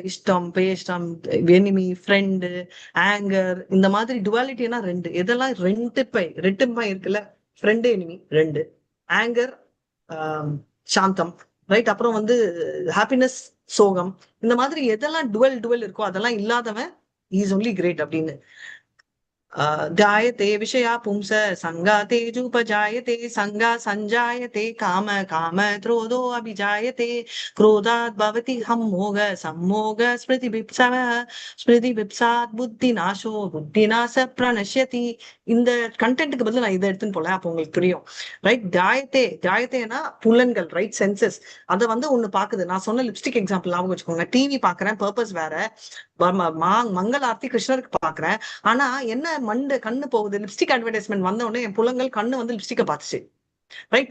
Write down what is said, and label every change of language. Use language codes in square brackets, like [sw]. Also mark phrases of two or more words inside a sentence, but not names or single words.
[ta] இஷ்டம், பேஷ்டம், [en] enemy, friend, anger, [ta] இந்த மாதிரி டுவாலிட்டினா ரெண்டு. இதெல்லாம் ரெட்டிப்பை இருக்குல்ல, [en] friend enemy [ta] ரெண்டு, ஆங்கர் சாந்தம், ரைட்? அப்புறம் வந்து ஹாப்பினஸ் சோகம், இந்த மாதிரி எதெல்லாம் டுவல் இருக்கோ அதெல்லாம் இல்லாதவன் [en] is only great [ta] அப்படின்னு. [sa] जायते विषया पुंस संगाते जुपजायते संगा संजायते काम काम क्रोधो अभिजायते क्रोधात् भवति सम्मोह सम्मोह स्मृति विप्सात् बुद्धिनाशो बुद्धिनाश प्रणश्यति. [ta] இந்த கண்டென்ட்டுக்கு பதில் நான் இதை எடுத்துன்னு போல, அப்போ உங்களுக்கு புரியும், ரைட்? ஜாயத்தேனா புலன்கள், ரைட்? சென்சஸ். அதை வந்து ஒண்ணு பாக்குது. நான் சொன்ன [en] lipstick example [ta] ஞாபகம் வச்சுக்கோங்க. டிவி பாக்குறேன், பர்பஸ் வேற, மங்கள ஆர்த்தி கிருஷ்ணருக்கு பாக்குறேன், ஆனா என்ன கண்ணு போகுது, [en] lipstick advertisement [ta] வந்த உடனே என் புலங்கள் கண்ணு வந்து லிப்ஸ்டிக்கை பார்த்துச்சு, ரைட்?